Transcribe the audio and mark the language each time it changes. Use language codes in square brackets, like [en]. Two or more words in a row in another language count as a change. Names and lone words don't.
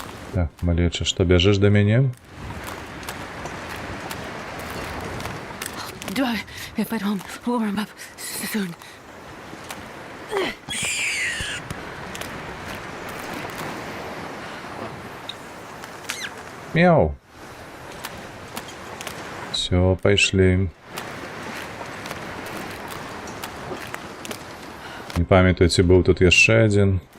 [be] Так, малеча, што бяжэш да мяне? [en] If I'd home, we'll warm up soon. Мяу. [be] Все, пайшлі. Не памятаю, ці быў тут яшчэ адзін.